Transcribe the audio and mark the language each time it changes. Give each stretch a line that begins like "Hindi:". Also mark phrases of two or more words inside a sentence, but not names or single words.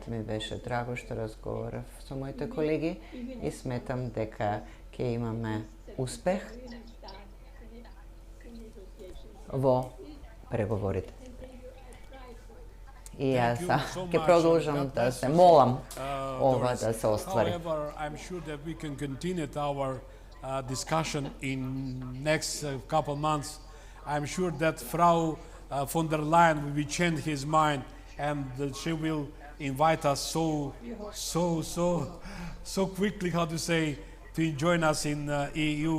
Macedonian: Ми беше драго што разговарав со моите колеги и сметам дека ќе имаме успех во преговорите. И јас ќе продолжам да се молам ова да се оствари.
English: However, I'm sure that we can continue our discussion in next couple months. I'm sure that Frau von der Leyen will change his mind and she will invite us so quickly, how to say, to join us in EU.